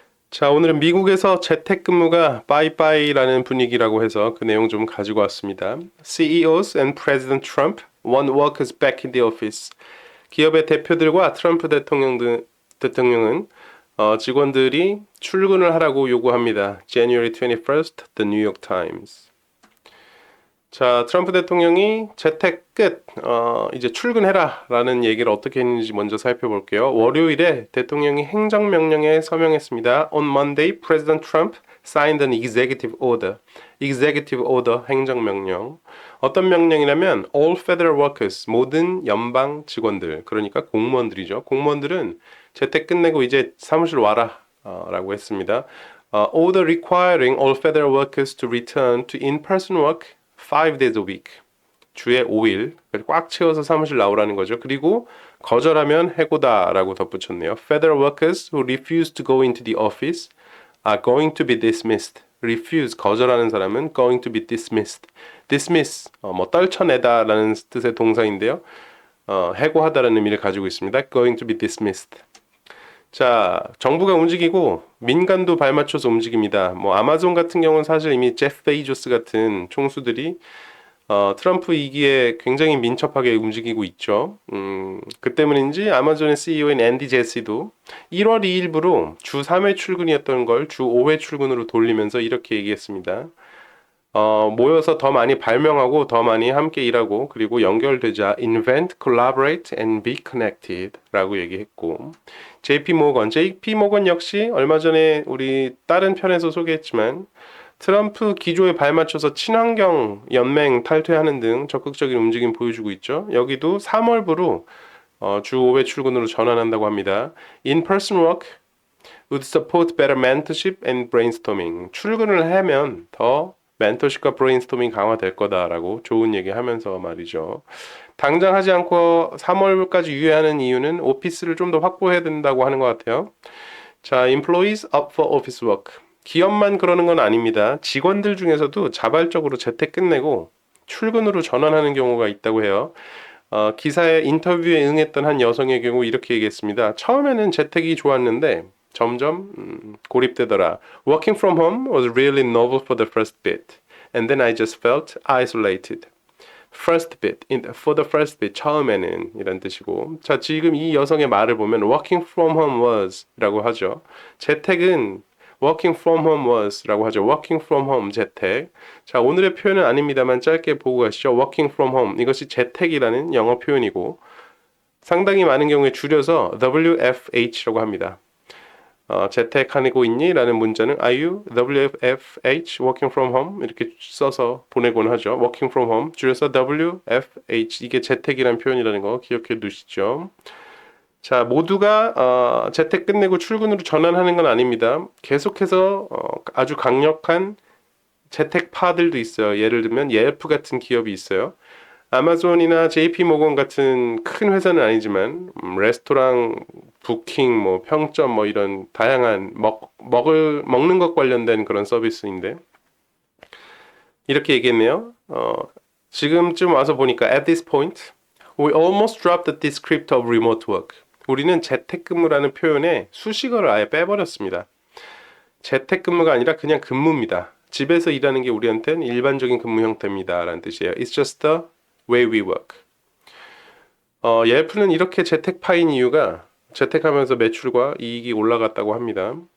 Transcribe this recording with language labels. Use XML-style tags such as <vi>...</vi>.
<ko>자, 오늘은 미국에서 재택근무가 빠이빠이라는 분위기라고 해서 그 내용 좀 가지고 왔습니다.</ko> <en>CEOs and President Trump want workers back in the office.</en> <ko>기업의 대표들과 트럼프 대통령은 직원들이 출근을 하라고 요구합니다.</ko> <en>January 21st, The New York Times.</en> <ko>자, 트럼프 대통령이 재택 끝, 이제 출근해라 라는 얘기를 어떻게 했는지 먼저 살펴볼게요. 월요일에 대통령이 행정명령에 서명했습니다.</ko> <en>On Monday, President Trump signed an executive order. executive order,</en> <ko>행정명령. 어떤 명령이냐면</ko> <en>all federal workers,</en> <ko>모든 연방 직원들, 그러니까 공무원들이죠. 공무원들은 재택 끝내고 이제 사무실 와라 라고 했습니다.</ko> <en>Order requiring all federal workers to return to in-person work 5 days a week.</en> <ko>주에 5일. 꽉 채워서 사무실 나오라는 거죠. 그리고 거절하면 해고다라고 덧붙였네요.</ko> <en>Federal workers who refuse to go into the office are going to be dismissed. refuse,</en> <ko>거절하는 사람은</ko> <en>going to be dismissed.</en> <ko>dismiss, 떨쳐내다라는 뜻의 동사인데요. 해고하다라는 의미를 가지고 있습니다.</ko> <en>going to be dismissed.</en> <ko>자, 정부가 움직이고 민간도 발맞춰서 움직입니다. 뭐 아마존 같은 경우는 사실 이미 제프 베이조스 같은 총수들이 트럼프 이기에 굉장히 민첩하게 움직이고 있죠. 그 때문인지 아마존의 CEO인 앤디 제시도 1월 2일부로 주 3회 출근이었던 걸 주 5회 출근으로 돌리면서 이렇게 얘기했습니다. 모여서 더 많이 발명하고 더 많이 함께 일하고 그리고 연결되자</ko> <en>invent, collaborate and be connected</en> <ko>라고 얘기했고 JP 모건 역시 얼마 전에 우리 다른 편에서 소개했지만 트럼프 기조에 발맞춰서 친환경 연맹 탈퇴하는 등 적극적인 움직임 보여주고 있죠. 여기도 3월부로 주 5회 출근으로 전환한다고 합니다.</ko> <en>In-person work would support better mentorship and brainstorming.</en> <ko>출근을 하면 더 멘토십과 브레인스토밍 강화될 거다라고 좋은 얘기하면서 말이죠. 당장 하지 않고 3월까지 유예하는 이유는 오피스를 좀 더 확보해야 된다고 하는 것 같아요.</ko> <en>자, employees up for office work.</en> <ko>기업만 그러는 건 아닙니다. 직원들 중에서도 자발적으로 재택 끝내고 출근으로 전환하는 경우가 있다고 해요. 기사의 인터뷰에 응했던 한 여성의 경우 이렇게 얘기했습니다. 처음에는 재택이 좋았는데 점점 고립되더라.</ko> <en>Working from home was really novel for the first bit. And then I just felt isolated. First bit, for the first bit,</en> <ko>처음에는 이런 뜻이고. 자, 지금 이 여성의 말을 보면</ko> <en>working from home was</en> <ko>라고 하죠. 재택은</ko> <en>working from home was</en> <ko>라고 하죠.</ko> <en>working from home,</en> <ko>재택. 자, 오늘의 표현은 아닙니다만 짧게 보고 가시죠.</ko> <en>working from home.</en> <ko>이것이 재택이라는 영어 표현이고 상당히 많은 경우에 줄여서 WFH라고 합니다. 재택하고 있니? 라는 문자는</ko> <en>Are you WFH working from home?</en> <ko>이렇게 써서 보내곤 하죠.</ko> <en>working from home</en> <ko>줄여서 WFH 이게 재택이라는 표현이라는 거 기억해 두시죠. 자, 모두가 재택 끝내고 출근으로 전환하는 건 아닙니다. 계속해서 아주 강력한 재택파들도 있어요. 예를 들면 옐프 같은 기업이 있어요. 아마존이나 JP 모건 같은 큰 회사는 아니지만 레스토랑, 부킹, 뭐 평점 뭐 이런 다양한 먹는 것 관련된 그런 서비스인데 이렇게 얘기했네요. 지금쯤 와서 보니까</ko> <en>at this point we almost dropped the script of remote work.</en> <ko>우리는 재택근무라는 표현에 수식어를 아예 빼버렸습니다. 재택근무가 아니라 그냥 근무입니다. 집에서 일하는 게 우리한테는 일반적인 근무 형태입니다. 라는 뜻이에요.</ko> <en>It's just the way we work.</en> <ko>옐프는 이렇게 재택파인 이유가 재택하면서 매출과 이익이 올라갔다고 합니다.</ko>